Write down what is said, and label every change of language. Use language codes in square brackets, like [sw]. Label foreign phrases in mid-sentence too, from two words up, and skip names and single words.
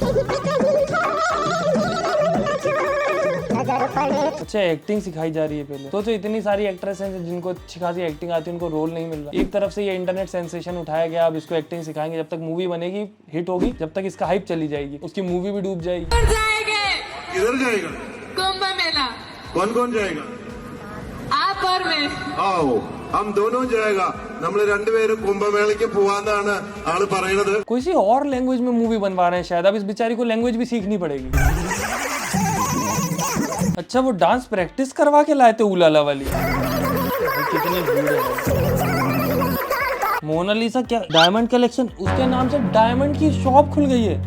[hi] अच्छा एक्टिंग सिखाई जा रही है पहले तो इतनी सारी एक्ट्रेस हैं जिनको अच्छी खासी एक्टिंग आती है, उनको रोल नहीं मिल रहा। एक तरफ से ये [en] internet sensation [hi] उठाया गया, अब इसको एक्टिंग सिखाएंगे, जब तक मूवी बनेगी हिट होगी, जब तक इसका हाइप चली जाएगी, उसकी मूवी भी डूब जाएगी। किधर जाएगा? कुंभ मेला। कौन कौन जाएगा? आप और मैं। आओ हम दोनों जाएगा। [ml] നമ്മള് രണ്ടുപേരും കുംഭമേളയ്ക്ക് പോവാന്നാണ് ആള് പറയുന്നത്। [hi] कोई सी और लैंग्वेज में मूवी बनवा रहे हैं शायद, अब इस बेचारी को लैंग्वेज भी सीखनी पड़ेगी। अच्छा वो [en] dance practice [hi] करवा के लाए थे उलाला वाली। कितनी भीड़ है। मोनालिसा क्या [en] diamond collection, [hi] उसके नाम से डायमंड की शॉप खुल गई है।